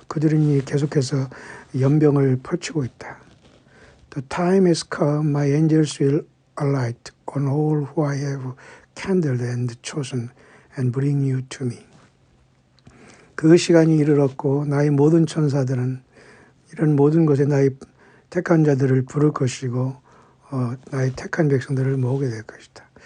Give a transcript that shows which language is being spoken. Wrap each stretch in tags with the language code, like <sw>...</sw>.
<ko>그들은 계속해서 연병을 펼치고 있다.</ko> <en>The time has come, my angels will alight on all who I have kindled and chosen and bring you to me.</en> <ko>그 시간이 이르렀고 나의 모든 천사들은 이런 모든 것에 나의 택한 자들을 부를 것이고 나의 택한 백성들을 모으게 될 것이다.</ko>